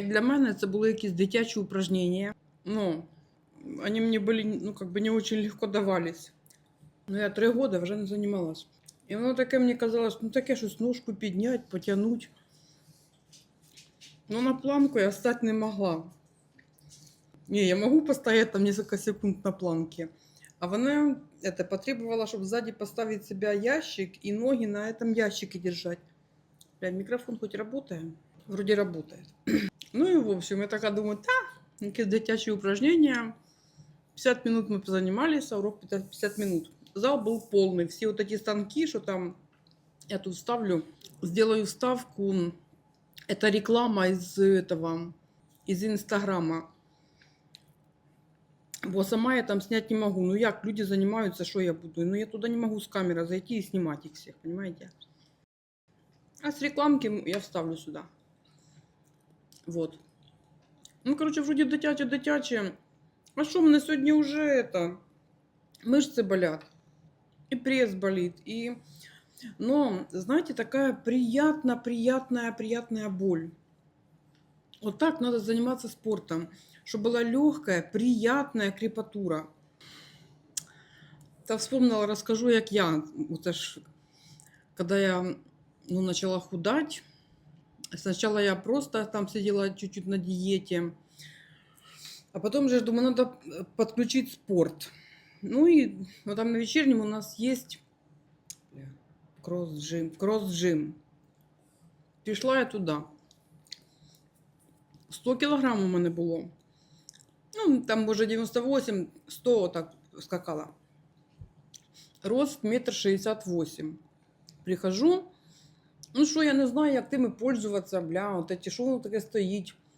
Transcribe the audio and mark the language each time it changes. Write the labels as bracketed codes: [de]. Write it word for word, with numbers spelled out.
[uk] Для мене це були якісь дитячі упражнення. [ru] Ну, вони мені були, ну, как бы не очень легко давались. Ну, я три года вже не займалась. [uk] І воно таке мені казалось, ну таке щось ножку підняти, потягнути. [ru] Ну, на планку я встать не могла. Не, я могу постоять там несколько секунд на планке. А она это потребовала, чтобы сзади поставить себя ящик и ноги на этом ящике держать. Бля, микрофон хоть работает? Вроде работает. Ну и в общем, я такая думаю, да, какие-то дитячие упражнения. пятьдесят минут мы позанимались, а урок пятьдесят минут. Зал был полный. Все вот эти станки, что там, я тут ставлю, сделаю вставку. Это реклама из этого, из Инстаграма. [uk] Бо сама я там снять не могу. Ну як люди займаються, що я буду? Ну я туди не можу з камери зайти і знімати їх всіх, понимаете? А з рекламки я вставлю сюди. Вот. Ну, коротше, вроді дитяче-дитяче. А що мене сьогодні вже это? [ru] Мышцы болят. І прес болит. І... Но, знаете, такая приятно-приятная-приятная боль. Вот так надо заниматься спортом, чтобы была легкая, приятная крепатура. Та вспомнила, расскажу, як я. Это ж, когда я ну, начала худать, сначала я просто там сидела чуть-чуть на диете, а потом же, думаю, надо подключить спорт. Ну и ну, там на вечернем у нас есть бля, кросс-джим. Кросс-джим. Пришла я туда. [uk] сто кілограм у мене було. Ну, там, може, дев'яносто вісім, сто так скакала. Рост метр шістдесят вісім. Прихожу, ну що, я не знаю, як тими пользуватися, бля, от эти, що воно таке стоїть.